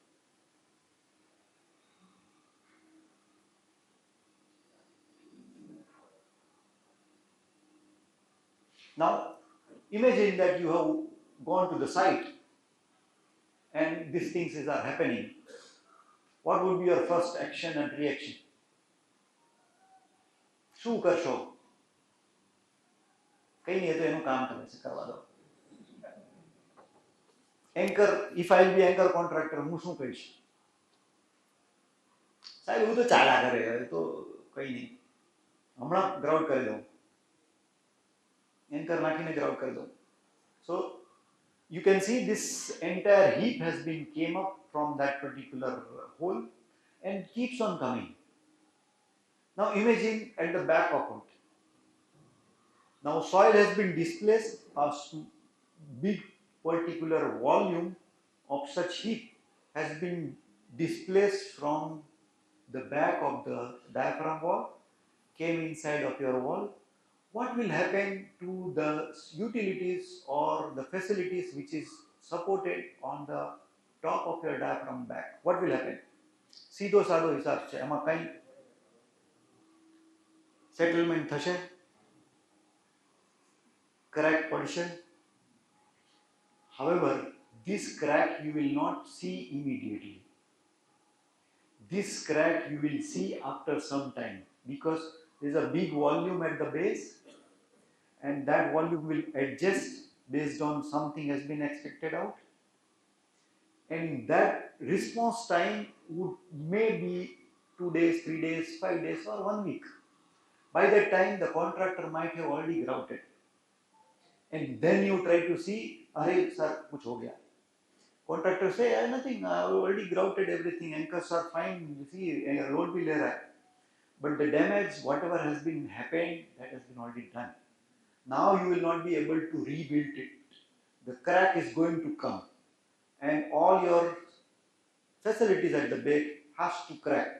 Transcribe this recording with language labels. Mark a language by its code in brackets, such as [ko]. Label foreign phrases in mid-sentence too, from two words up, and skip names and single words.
[en] Now, imagine that you have gone to the site and these things are happening. What would be your first action and reaction? [gu] શું કરશો? કઈ નહીં, તો એનું કામ તમે કરવા દો. એન્કર, [en] if I will be anchor contractor, [gu] હું શું કહીશ? સાહેબ એવું તો ચાલા કરે, તો કઈ નહીં, હમણાં ગ્રાઉન્ડ કરી દઉં, એન્કર નાખીને ગ્રાઉન્ડ કરી દઉં. [en] So you can see this entire heap has been came up from that particular hole and keeps on coming. Now imagine at the back of it. Now soil has been displaced, a big particular volume of such heap has been displaced from the back of the diaphragm wall, came inside of your wall. What will happen to the utilities or the facilities which is supported on the top of your diaphragm back? What will happen? [gu] સીધો સાદો હિસાબ છે, એમાં કઈ સેટલમેન્ટ થશે, crack પડશે. [en] However, this crack you will not see immediately. This crack you will see after some time, because there is a big volume at the base, and that volume will adjust based on something has been expected out, and that response time would maybe 2 days, 3 days, 5 days, or 1 week. By that time, the contractor might have already grouted, and then you try to see, [hi] "अरे sir कुछ हो गया." [en] Contractor say, "Nothing. I have already grouted everything. Anchors are fine. You see, [hi] लोड भी ले रहा है." [en] But the damage, whatever has been happened, that has been already done. Now you will not be able to rebuild it. The crack is going to come, and all your facilities at the back has to crack.